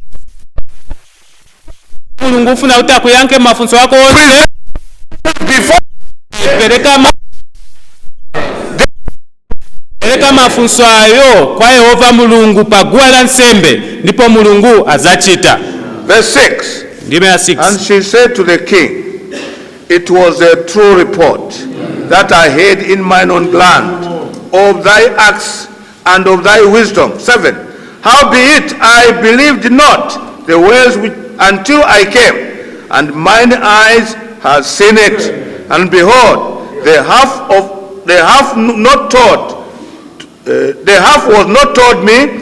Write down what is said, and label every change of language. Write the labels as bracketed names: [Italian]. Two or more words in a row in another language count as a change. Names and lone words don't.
[Nyanja] Mulungu ufuna utakuyanke mafunso wako onse pereka mafunso ayo kwa Yehova Mulungu paguwa la nsembe, ndipo Mulungu azachita. [English] Verse 6. [Nyanja] Ndime ya 6. [English] And she said to the king, it was a true report that I heard in mine own land of thy acts and of thy wisdom. 7. Howbeit I believed not the words which until I came, and mine eyes have seen it, and behold, the half was not taught me.